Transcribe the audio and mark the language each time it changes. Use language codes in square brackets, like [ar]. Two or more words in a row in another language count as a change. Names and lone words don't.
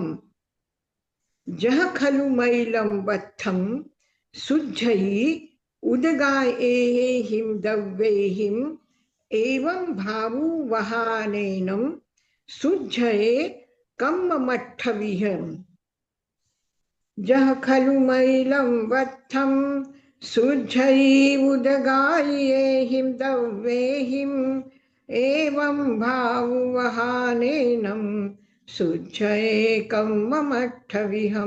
[pra] જહ ખલુ મૈલમ વત્થમ શુજ્જૈ ઉદગાય એહિમ દવ્યેહિમ એવં ભાવુ વહાનેનમ શુજ્જયે કમ્મઠ્ઠ વિહમ. जह खलु मैलं वत्थं शुद्धैवुदगायेहिं दव्येहिं एवं भावुवहानेनं शुद्धयेकं ममट्ठविहं.